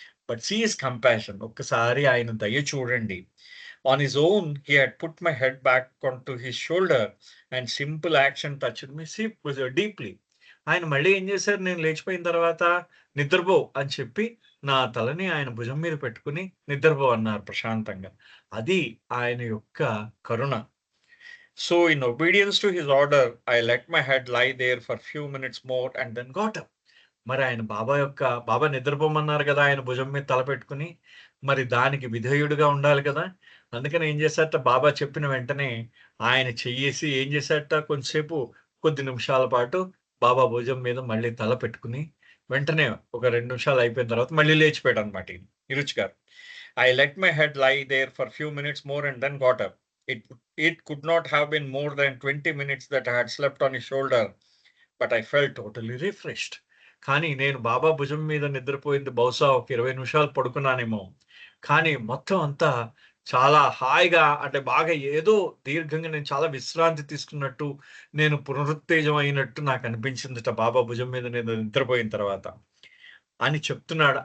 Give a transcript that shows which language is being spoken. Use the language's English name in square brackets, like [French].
[English] But see his compassion. [Telugu] ఒక్కసారి ఆయన దయ చూడండి. [English] On his own he had put my head back on to his shoulder and simple action touched me deeply. [Telugu] ఆయన మళ్ళీ ఏం చేశారు, నేను లేచిపోయిన తర్వాత నిద్రపో అని చెప్పి నా తలని ఆయన భుజం మీద పెట్టుకుని నిద్రపో అన్నారు ప్రశాంతంగా. అది ఆయన యొక్క కరుణ. [English] So in obedience to his order, I let my head lie there for few minutes more and then got up. [Telugu] మరి ఆయన బాబా నిద్రపోమన్నారు కదా ఆయన భుజం మీద తల పెట్టుకుని. మరి దానికి విధేయుడిగా ఉండాలి కదా! అందుకని ఏం చేశారట, బాబా చెప్పిన వెంటనే ఆయన చెయ్యేసి ఏం చేశారట, కొద్ది నిమిషాల పాటు బాబా భుజం మీద మళ్ళీ తల పెట్టుకుని వెంటనే ఒక 2 నిమిషాలు అయిపోయిన తర్వాత మళ్ళీ లేచిపోయాడన్నమాట ఇరుచి గారు. [English] I let my head lie there for few minutes more and then got up. It could not have been more than 20 minutes that I had slept on his shoulder, but I felt totally refreshed. [Telugu] కానీ నేను బాబా భుజం మీద నిద్రపోయింది బహుశా ఒక 20 నిమిషాలు పడుకున్నానేమో. కానీ మొత్తం అంతా చాలా హాయిగా అంటే బాగా ఏదో దీర్ఘంగా నేను చాలా విశ్రాంతి తీసుకున్నట్టు, నేను పునరుత్తేజం అయినట్టు నాకు అనిపించిందట బాబా భుజం మీద నేను నిద్రపోయిన తర్వాత అని చెప్తున్నాడు.